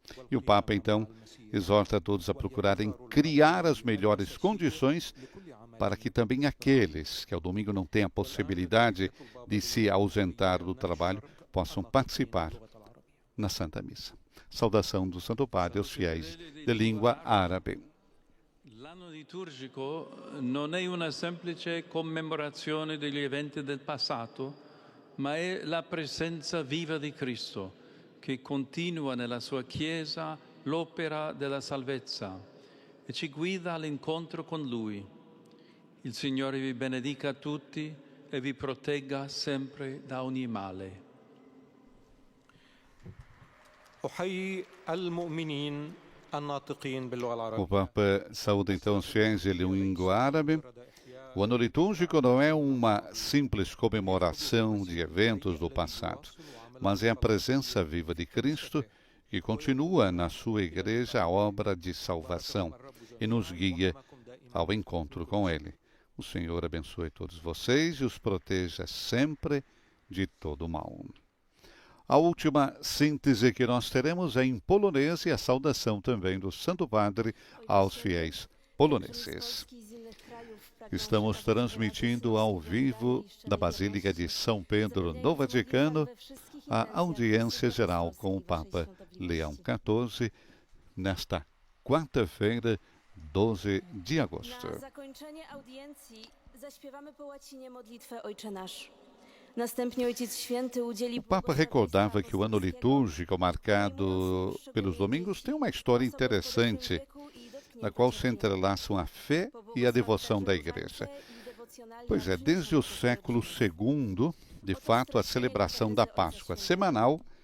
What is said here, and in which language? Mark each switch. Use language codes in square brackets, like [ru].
[pt] E o Papa, então, exorta a todos a procurarem criar as melhores condições para que também aqueles que ao domingo não têm a possibilidade de se ausentar do trabalho possam participar na Santa Missa. Saudação do Santo Padre aos fiéis de língua árabe. [it] L'anno liturgico non è una semplice commemorazione degli eventi del passato, ma è la presenza viva di Cristo, che continua nella sua Chiesa l'opera della salvezza e ci guida all'incontro con Lui. Il Signore vi benedica tutti e vi protegga sempre da ogni male. [ar] أحيي المؤمنين الناطقين باللغة [pt] O [ar] العربية. [pt] Papa saúda então os fiéis de língua árabe. O ano litúrgico não é uma simples comemoração de eventos do passado, mas é a presença viva de Cristo que continua na sua igreja a obra de salvação e nos guia ao encontro com Ele. O Senhor abençoe todos vocês e os proteja sempre de todo mal. A última síntese que nós teremos é em polonês e a saudação também do Santo Padre aos fiéis poloneses. Estamos transmitindo ao vivo da Basílica de São Pedro, no Vaticano, a audiência geral com o Papa Leão XIV, nesta quarta-feira, 12 de agosto. [pl] Na zakończenie audiencji zaśpiewamy po łacinie modlitwę Ojcze Nasz. Następnie Ojciec Święty udzieli... [pt] O Papa recordava que o ano litúrgico marcado pelos domingos tem uma história interessante, na qual se entrelaçam a fé e a devoção da Igreja. Pois é, desde o século II, de fato, a celebração da Páscoa semanal